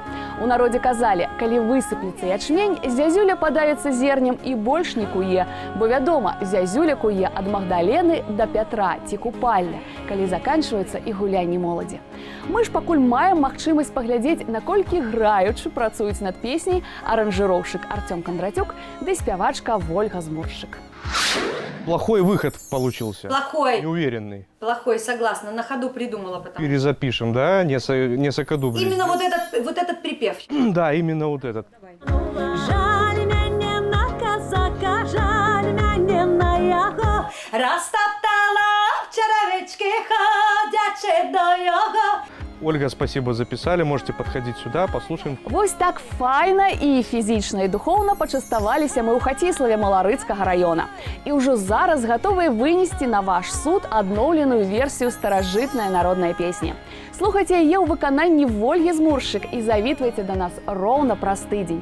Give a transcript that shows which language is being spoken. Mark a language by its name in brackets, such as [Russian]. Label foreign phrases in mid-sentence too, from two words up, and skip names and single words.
[Belarusian] У народзе казалі, калі высыплецца ячмень, зязюля падавіцца зернем і больш не куе, бо вядома, зязюля куе ад Магдалены да Пятра ці купальня, калі заканчваецца і гулянні моладзі. Мы ж пакуль маем магчымасць паглядзець, наколькі граючы працуюць над песняй аранжыроўшчык Артём Кондратюк ды спявачка Вольга Змуршчык. [Russian] Плохой выход получился. Плохой. Неуверенный. Плохой, согласна. На ходу придумала потому. Перезапишем, да? Несколько дублей. Именно вот этот припев. Да, именно вот этот. [Belarusian] Жаль мяне на казака, жаль мяне на яго. [Ukrainian] Розтоптала в черевички, ходячи до його. [Russian] Ольга, спасибо, записали. Можете подходить сюда, послушаем. [Belarusian] Вось так файна і фізічна і духоўна пачаставаліся мы ў Хаціславе Маларыцкага раёна. І ўжо зараз гатовыя вынесці на ваш суд адноўленую версію старажытнай народнай песні. Слухайце яе ў выкананні Вольгі Змуршчык і завітвайце да нас роўна праз тыдзень.